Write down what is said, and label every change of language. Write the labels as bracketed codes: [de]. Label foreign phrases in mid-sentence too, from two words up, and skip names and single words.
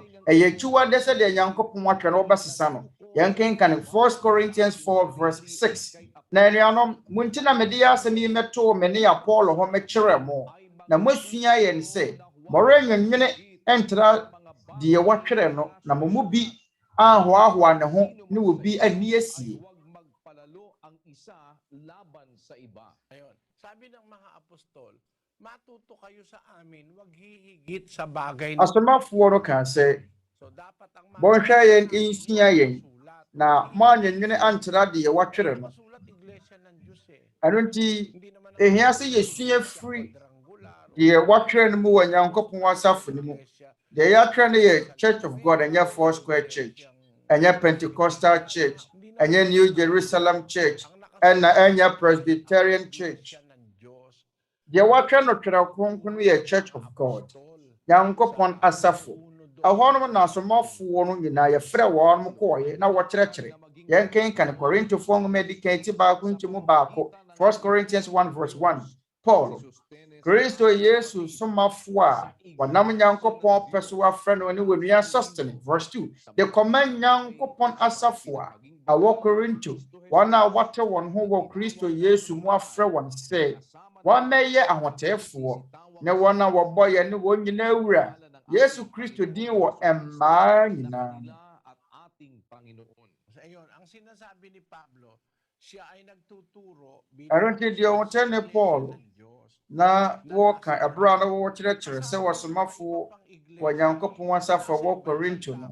[ak] Ɛyɛ kiwa de sɛ de Nyankopɔn atwɛ no ɔbɛsesa no. Yɛnkenkan [en] 1 Corinthians 4 verse 6. [ak] Na anuanom munti na mede asɛm yi meto me ne Apollo ho mekyerɛ mo. Na mosua yɛn sɛ mɔre nwenwene entra de wɔtwere no na mo mu bi ahoahoa ne ho ne wo bi ani asie. [tl] Sabi ng mga apostol, matuto kayo sa amin, wag hihigit sa bagay na [ak] Asomafoɔ no ka sɛ bɔnhwɛ yɛn insua yɛn na mo anwenwene antra de wɔtwere no. Ɛno nti ehia sɛ yɛsua firi de wɔtwere no mu wɔ Nyankopɔn asafo no mu. De yɛatwere no yɛ Church of God, ɛnyɛ Four Square Church, ɛnyɛ Pentecostal Church, ɛnyɛ New Jerusalem Church, ɛna ɛnyɛ Presbyterian Church. [en] The watcher [ak] no Twerɛ Kronkron yɛ Church of God. Nyankopɔn asafo. Ahonom na asomafoɔ no nyinaa yɛfrɛ wɔn mo kɔɔye na wɔkyerɛkyerɛ. Yɛnkenkan Korintofoɔ nwoma edi kan ti baako nkyɛmu baako. [en] 1 Corinthians 1 verse 1. Paul. [ak] Kristo Yesu somafoɔ a wɔnam Nyankopɔn pɛ so afrɛ no ne wɔnua Sostene. [en] Verse 2. The command [ak] Nyankopɔn asafo a wɔwɔ Korinto wɔn a wɔte wɔn ho wɔ Kristo Yesu mu afrɛ wɔn sɛ wɔn mɛyɛ ahoteefoɔ ne wɔn a wɔbɔ yɛn ne wɔn nyinaa wura Yesu Kristo din wɔ mmaa nyinaa. Ɛno nti deɛ wɔtɛ ne Paul na wɔka ɛberɛ a na wɔkyerɛkyerɛ sɛ wɔsomafoɔ wɔ Nyankopɔn asafo wɔ Korinto no.